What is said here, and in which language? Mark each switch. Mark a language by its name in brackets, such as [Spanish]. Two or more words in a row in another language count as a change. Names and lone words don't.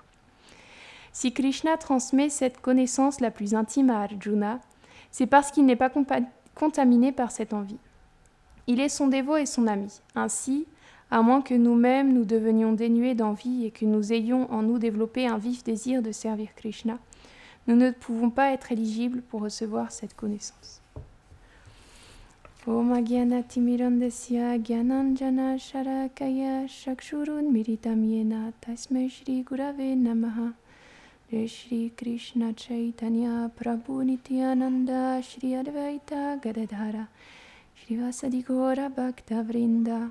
[French] Si Krishna transmet cette connaissance la plus intime à Arjuna, c'est parce qu'il n'est pas contaminé par cette envie. Il est son dévot et son ami. Ainsi, à moins que nous-mêmes nous devenions dénués d'envie et que nous ayons en nous développé un vif désir de servir Krishna, nous ne pouvons pas être éligibles pour recevoir cette connaissance. [Sanskrit] ॐ अज्ञानतिमिरान्धस्य ज्ञानाञ्जन शलाकया चक्षुरुन्मीलितं येन तस्मै श्री गुरवे नमः. [Bangla] শ্রী কৃষ্ণ চৈতন্য প্রভু নিত্যানন্দ শ্রী অদ্বৈত গদাধর শ্রী বাসাদি গৌর ভক্ত বৃন্দ.